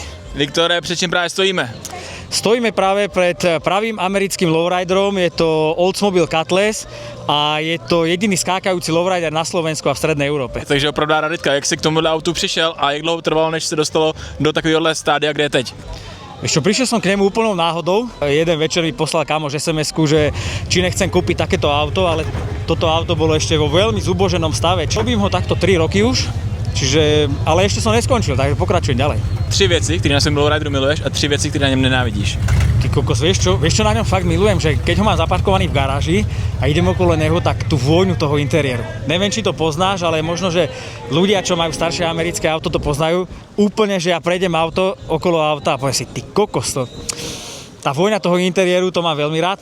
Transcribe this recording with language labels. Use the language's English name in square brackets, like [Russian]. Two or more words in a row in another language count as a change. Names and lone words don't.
[Czech] Viktore, před čím právě stojíme? [Slovak] Stojíme práve pred pravým americkým lowriderom, je to Oldsmobile Cutlass a je to jediný skákajúci lowrider na Slovensku a v strednej Európe. [Czech] Takže opravdu Raditka, jak jsi k tomuhle autu přišel a jak dlouho trvalo, než se dostalo do takovéhohle stádia, kde je teď? [Slovak] Vieš čo, prišiel som k nemu úplnou náhodou. Jeden večer mi poslal kamoš SMS-ku, že či nechcem kúpiť takéto auto, ale toto auto bolo ešte vo veľmi zuboženom stave. Robím ho takto 3 roky už, ale ešte som neskončil, takže pokračujem ďalej. [Czech] 3 věci, které na svém lowrideru miluješ a 3 věci, které na něm nenávidíš. [Slovak] Ty kokos, vieš čo na ňom fakt milujem, že keď ho mám zaparkovaný v garáži a idem okolo neho, tak tú vôňu toho interiéru. Neviem, či to poznáš, ale možno, že ľudia, čo majú staršie americké auto, to poznajú. Úplne, že ja prejdem okolo auta a poviem si, ty kokos, tá vôňa toho interiéru, to mám veľmi rád.